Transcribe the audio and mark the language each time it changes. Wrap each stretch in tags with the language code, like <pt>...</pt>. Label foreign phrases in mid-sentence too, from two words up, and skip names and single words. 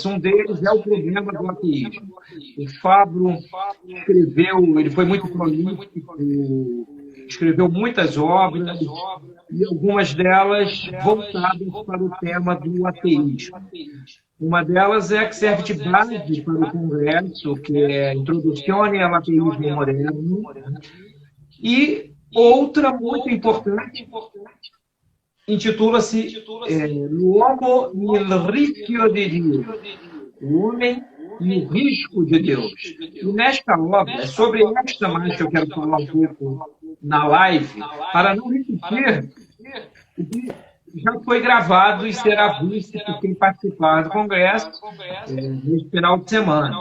<pt>Um deles é o problema do ateísmo. O Fábio escreveu, ele foi muito prolífico, escreveu muitas obras, e algumas delas voltadas para o tema do ateísmo. Uma delas é a que serve de base para o Congresso, que é Introduzione ao Ateísmo Moderno, e outra muito importante intitula-se L'uomo nel rischio di Dio, o homem e o risco de Deus. E nesta obra, é sobre esta mais que eu quero falar um pouco na live, para não repetir o que já foi gravado e será visto por quem participar do Congresso nesse final de semana.</pt>